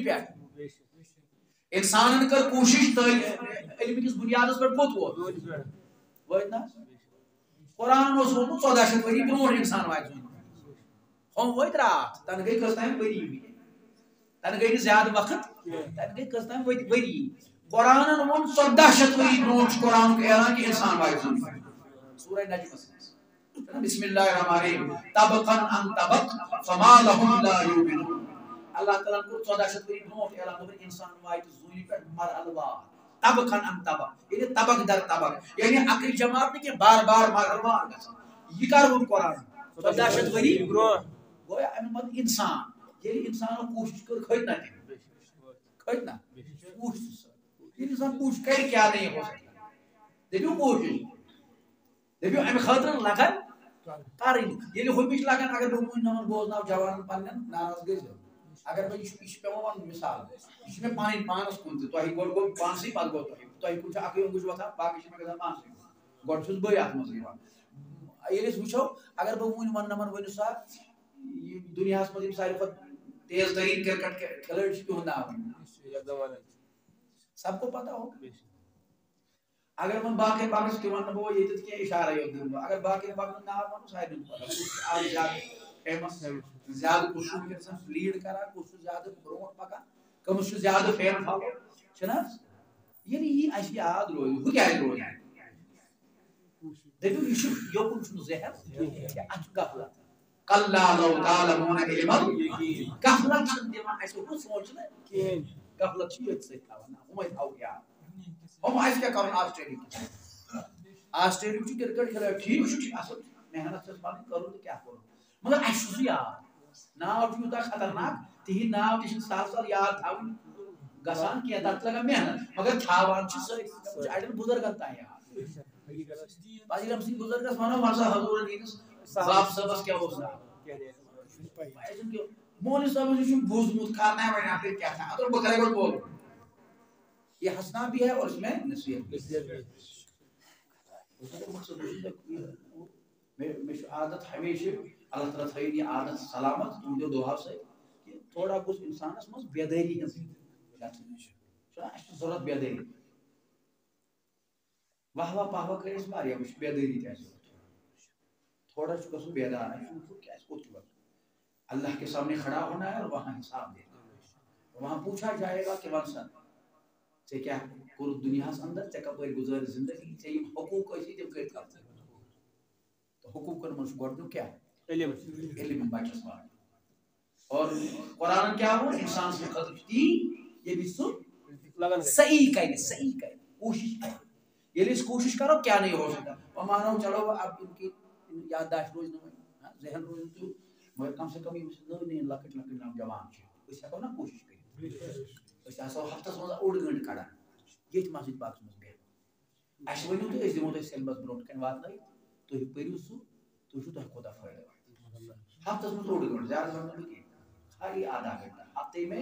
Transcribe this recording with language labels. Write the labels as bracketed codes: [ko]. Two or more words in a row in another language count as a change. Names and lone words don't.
[ks] پٮ۪ٹھ اِنسانن کٔر کوٗشِش علمہِ کِس بُنیادس پٮ۪ٹھ کوٚت ووت وٲتۍ نہ قرآنن اوس ووٚنمُت 1400 ؤری برونٛٹھ اِنسان واتہِ زوٗنہِ ہُم وٲتۍ راتھ تنہٕ گٔے کٔژتام ؤری تنہٕ گٔے نہٕ زیادٕ وقت تنہٕ گٔے کٔژتام ؤری قرآنن ووٚن 1400 ؤری برونٛٹھ چھُ قرآنُک اعلان کہِ اِنسان واتہِ زوٗنہِ سورہ نجمس منٛز [ar] بسم اللہ الرحمن الرحیم طبقاً عن طبق فما لهم لا یؤمنون [ks] اللہ تعالیٰ کوٚر 1400 ؤری برونٛٹھ اعلان دوٚپُن اِنسان واتہِ زوٗنہِ پٮ۪ٹھ مرحلہٕ وار [ar] طبقاً عن طبق [ks] یعنی طبق در طبق یعنی اکٕے جماعت نہٕ کینٛہہ بار بار مرحلہٕ وار گژھان یہِ کر ووٚن قرآن 1400 ؤری برونٛٹھ گویا امیُک مطلب اِنسان ییٚلہِ اِنسانو کوٗشِش کٔر کھٔتۍ نہ تِم کھٔتۍ نہ کوٗشِش ییٚلہِ اِنسان کوٗشِش کرِ کیٛاہ [ur] نہیں ہو سکتا [ks] دٔپِو کوٗشِش دٔپِو امہِ خٲطرٕ لگن کرٕنۍ ییٚلہِ ہُمِچ لگن اگر بہٕ وٕنۍ نمن بوزناو جوانن پننٮ۪ن ناراض گٔژھِو اگر بہٕ یہِ چھُ پیوان ونُن مِثال یہِ چھُ مےٚ پنٕنۍ پانس کُن تہِ تۄہہِ گۄڈٕ گوٚو پانسٕے پتہٕ گوٚو تۄہہِ کُن چھُ اکٕے اوٚنٛگُج وۄتھان باقٕے چھِ مےٚ گژھان پانسٕے گۄڈٕ چھُس بٕے اتھ منٛز یِوان ییٚلہِ أسۍ وٕچھو اگر بہٕ وٕنۍ ونہٕ نمن ؤنِو سا یہِ دُنیاہس منٛز یِم ساروی کھۄتہٕ تیز تریٖن کرکٹ کھلٲڑۍ چھِ تِہُنٛد ناو ؤنِو [ur] سب کو پتہ ہو [ks] اگر وۄنۍ باقٕے چھِ تہِ ونہٕ بہٕ ییٚتٮ۪تھ کینٛہہ اِشارے یوت دِمہٕ بہٕ اگر باقٕے باقٕے ناو ونو سارنٕے پتہ کُس چھُ آز زیادٕ فیمس زیادٕ کُس چھُ وٕنکٮ۪نس لیٖڈ کران کُس چھُ زیادٕ برونٛٹھ پکان کٔمِس چھُ زیادٕ فین فالو چھُنہ ییٚلہِ یی اَسہِ یاد روزِ ہُہ کیازِ روزِ دٔپِو یہِ چھُ یوکُن چھُنہٕ زہر اَتھ چھُ غفلت [ar] کلّا لو تعلمون علم الیقین [ks] غفلت چھنہٕ دِوان اَسہِ ہُہ سونٛچنہٕ کِہیٖنۍ غفلت چھِ ییٚتہِ سۭتۍ تھاوان ہُمے تھاوو یاد ہُم اَسہِ کیٛاہ کَرُن آسٹریلیہُک چھُ کرکٹ کھلٲڑۍ ٹھیٖک چھُ اَصٕل محنت چھس پَنٕنۍ کٔرٕن تہٕ کیٛاہ کوٚرُن مگر اَسہِ چھُ سُہ یاد ناو چھُ یوٗتاہ خطرناک تِہِنٛدۍ ناو تہِ چھِنہٕ سہل سہل یاد تھاوٕنۍ گژھان کینٛہہ تَتھ چھِ لگان محنت مگر تھاوان چھِ سٲری اَڑٮ۪ن بُزرگن تام یاد بازر احمد سٕنٛدۍ بُزرگس وَنو وَن سا حضوٗرن ہٕنٛدِس باب صٲبس کیٛاہ اوس ناو مولوی صٲبن چھُ بوٗزمُت کرناے وۄنۍ اَپٲرۍ کیٛاہ تھام اگر بہٕ کرے گۄڈٕ بولُن [ur] یہ ہنسنا بھی ہے اور اس میں نصیحت [ks] مےٚ چھُ عادت ہمیشہ اللہ تعالیٰ تھٲیِن یہِ عادت سلامت تُہنٛدیو دُعاو سۭتۍ کہِ تھوڑا گوٚژھ اِنسانس منٛز بیدٲری ہٕنٛز گژھٕنۍ چھُنہ اَسہِ چھُ ضروٗرت بیدٲری واہ واہ پاہ واہ کٔرۍ أسۍ واریاہ وٕچھ بیدٲری تہِ آسہِ ضروٗرت تھوڑا چھُ گژھُن بیدار اَسہِ چھُنہٕ کیٛازِ کوٚت چھُ گژھُن [ur] اللہ کے سامنے کھڑا ہونا ہے اور وہاں حساب دینا وہاں پوچھا جائے گا کہ [ks] ون سا ژےٚ کیٛاہ کوٚرُتھ دُنیاہس انٛدر ژےٚ کپٲرۍ گُزٲرۍ زندگی ژےٚ یِم حقوٗق ٲسی تِم کٔرۍ کَتھ تہٕ حقوٗقن منٛز چھُ گۄڈٕنیُک کیٛاہ علم بچس واتُن اور قرآنن کیٛاہ ووٚن اِنسان سٕنٛدِ خٲطرٕ چھُ تی ییٚلہِ سُہ صحیح کرِ کوٗشش کرِ ییٚلہِ أسۍ کوٗشش کرو کیٛاہ [ur] نہیں ہو سکتا [ks] وۄنۍ مانو [ur] چلو اب ان کی یادداشت [ks] روزِ نہٕ وۄنۍ ذہن روزِ نہٕ تیُتھ مگر [ur] کم سے کم [ks] یِم نٔو نٔوۍ لۄکٕٹۍ لۄکٕٹۍ نوجوان چھِ أسۍ ہٮ۪کو نا کوٗشش کٔرِتھ أسۍ آسو ہفتس منٛز اوٚڑ گٲنٛٹہٕ کڑان ییٚتھۍ مسجد پاکس منٛز بیٚہوان اَسہِ ؤنِو تُہۍ أسۍ دِمو تۄہہِ سیلبس برونٛٹھ کنہِ واتنٲیِتھ تُہۍ پٔرِو سُہ تُہۍ وٕچھِو تۄہہِ کوٗتاہ فٲیدٕ واتہِ ہفتس منٛز اوٚڑ گٲنٛٹہٕ زیادٕ وَنہٕ نہٕ بہٕ کینٛہہ خالی [ur] آدھا گھنٹہ ہفتے میں